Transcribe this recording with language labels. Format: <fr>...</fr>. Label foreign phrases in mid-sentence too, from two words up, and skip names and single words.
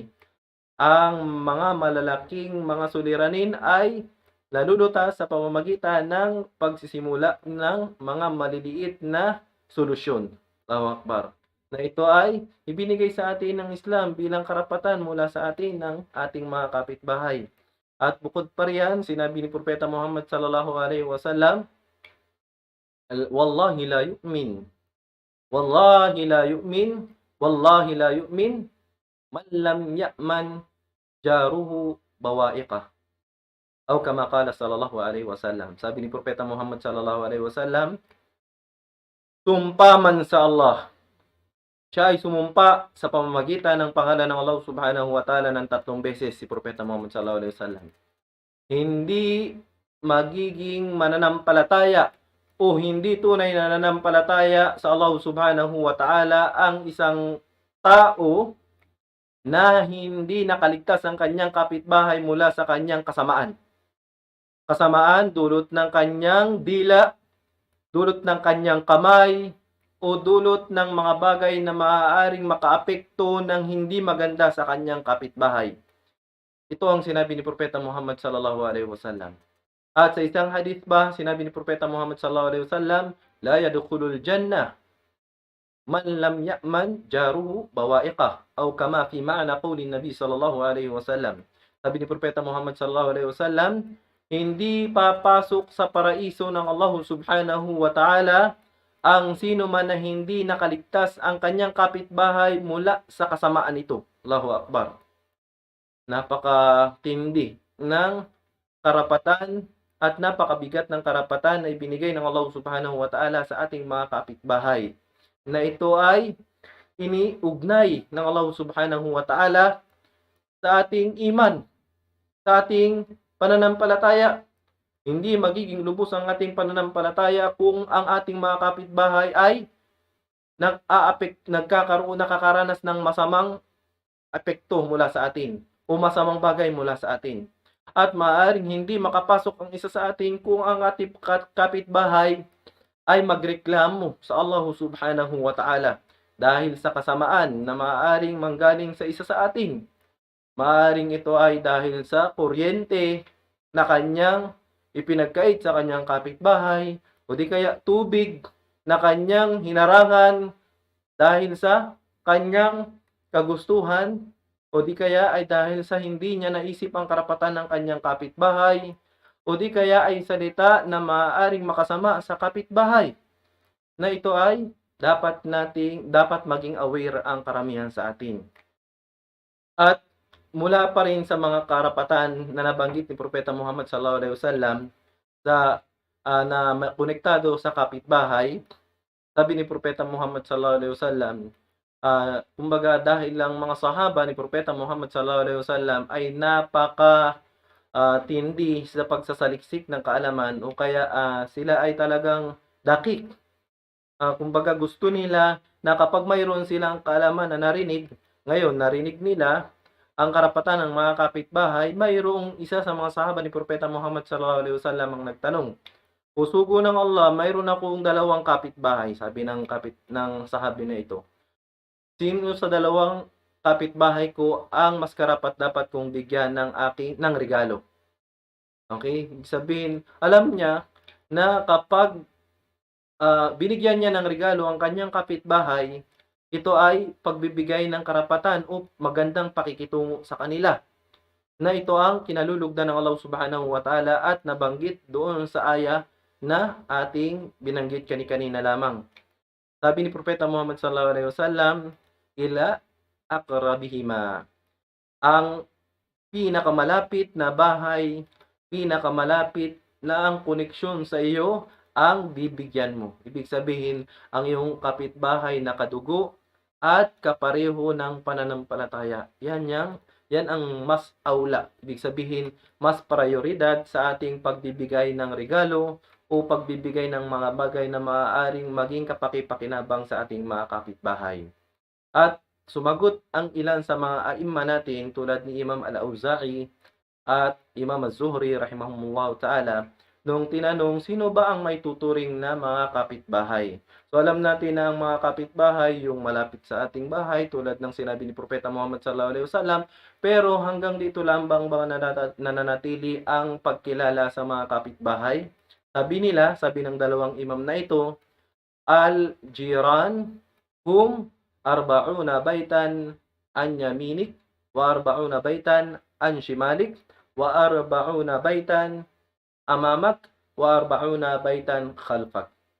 <tl>Ang mga malalaking mga suliranin ay nalulutas sa pamamagitan ng pagsisimula ng mga maliliit na solusyon.</tl> <ar>الله أكبر.</ar> <tl>Na ito ay ibinigay sa atin ng Islam bilang karapatan mula sa atin ng ating mga kapitbahay. At bukod pa riyan, sinabi ni Propeta Muhammad</tl> <ar>صلى الله عليه وسلم, "والله لا يؤمن. والله لا يؤمن. والله لا يؤمن من لم يأمن جاره بوائقه." أو كما قال صلى الله عليه وسلم.</ar> <tl>Sabi ni Propeta Muhammad</tl> <ar>صلى الله عليه وسلم,</ar> <tl>sumpa man sa Allah. Siya ay sumumpa sa pamamagitan ng pangalan ng Allah</tl> <ar>سبحانه وتعالى</ar> <tl>ng 3 beses si Propeta Muhammad</tl> <ar>صلى الله عليه وسلم.</ar> <tl>Hindi magiging mananampalataya o hindi tunay na nananampalataya sa Allah</tl> <ar>سبحانه وتعالى</ar> <tl>ang isang tao na hindi nakaligtas ang kanyang kapitbahay mula sa kanyang kasamaan. Kasamaan dulot ng kanyang dila, dulot ng kanyang kamay, o dulot ng mga bagay na maaaring makaapekto ng hindi maganda sa kanyang kapitbahay. Ito ang sinabi ni Propeta Muhammad</tl> <ar>صلى الله عليه وسلم.</ar> <tl>At sa isang hadith ba, sinabi ni Propeta Muhammad</tl> <ar>صلى الله عليه وسلم, "لا يدخل الجنة من لم يأمن جاره بوائقه." أو كما في معنى قول النبي صلى الله عليه وسلم.</ar> <tl>Sabi ni Propeta Muhammad</tl> <ar>صلى الله عليه وسلم,</ar> <tl>hindi papasok sa paraiso ng Allah</tl> <ar>سبحانه وتعالى</ar> <tl>ang sino man na hindi nakaligtas ang kanyang kapitbahay mula sa kasamaan ito.</tl> <ar>الله أكبر.</ar> <tl>Napakatindi ng karapatan at napakabigat ng karapatan na ibinigay ng Allah</tl> <ar>سبحانه وتعالى</ar> <tl>sa ating mga kapitbahay. Na ito ay iniugnay ng Allah</tl> <ar>سبحانه وتعالى</ar> <tl>sa ating iman, sa ating pananampalataya. Hindi magiging lubos ang ating pananampalataya kung ang ating mga kapitbahay ay nakakaranas ng masamang epekto mula sa atin o masamang bagay mula sa atin. At maaaring hindi makapasok ang isa sa atin kung ang ating kapitbahay ay magreklamo sa Allah</tl> <ar>سبحانه وتعالى</ar> <tl>dahil sa kasamaan na maaaring manggaling sa isa sa atin. Maaaring ito ay dahil sa kuryente, na kanyang ipinagkait sa kanyang kapitbahay, o di kaya tubig na kanyang hinarangan dahil sa kanyang kagustuhan, o di kaya ay dahil sa hindi niya naisip ang karapatan ng kanyang kapitbahay, o di kaya ay salita na maaaring makasama sa kapitbahay, na ito ay dapat maging aware ang karamihan sa atin. At mula pa rin sa mga karapatan na nabanggit ni Propeta Muhammad</tl> <ar>صلى الله عليه وسلم</ar> <tl>sa na konektado sa kapitbahay, sabi ni Propeta Muhammad</tl> <ar>صلى الله عليه وسلم,</ar> <tl>kumbaga dahil lang mga sahaba ni Propeta Muhammad</tl> <ar>صلى الله عليه وسلم</ar> <tl>ay napaka tindi sa pagsasaliksik ng kaalaman, o kaya sila ay talagang dakik. Kumbaga gusto nila na kapag mayroon silang kaalaman na narinig, ngayon narinig nila ang karapatan ng mga kapitbahay, mayroong isa sa mga sahaba ni Propeta Muhammad</tl> <ar>صلى الله عليه وسلم</ar> <tl>ang nagtanong, "O sugo ng Allah, mayroon akong dalawang kapitbahay," sabi ng sahabi na ito. "Sino sa dalawang kapitbahay ko ang mas karapat-dapat kong bigyan ng regalo?" Okay? Ibig sabihin, alam niya na kapag binigyan niya ng regalo ang kanyang kapitbahay, ito ay pagbibigay ng karapatan o magandang pakikitungo sa kanila, na ito ang kinalulugdan ng Allah</tl> <ar>سبحانه وتعالى</ar> <tl>at nabanggit doon sa aya na ating binanggit kanina lamang. Sabi ni Propeta Muhammad</tl> <ar>صلى الله عليه وسلم، إلى أقربهما,</ar> <tl>ang pinakamalapit na bahay, pinakamalapit na ang koneksyon sa iyo ang bibigyan mo. Ibig sabihin, ang iyong kapitbahay na kadugo at kapareho ng pananampalataya. Yan ang mas aula. Ibig sabihin, mas prioridad sa ating pagbibigay ng regalo o pagbibigay ng mga bagay na maaaring maging kapaki-pakinabang sa ating mga kapitbahay. At sumagot ang ilan sa mga aimma natin tulad ni Imam Al-Auza'i at Imam Az-Zuhri</tl> <ar>رحمهم الله تعالى</ar> <tl>nung tinanong sino ba ang may tuturing na mga kapitbahay. So alam natin na ang mga kapitbahay yung malapit sa ating bahay tulad ng sinabi ni Propeta Muhammad</tl> <ar>صلى الله عليه وسلم,</ar> <tl>pero hanggang dito lamang ba nananatili ang pagkilala sa mga kapitbahay? Sabi ng dalawang imam na ito,</tl> <ar>الجيران هم أربعون بيتا عن يمينك وأربعون بيتا عن شمالك وأربعون بيتا أمامك وأربعون بيتا خلفك.</ar>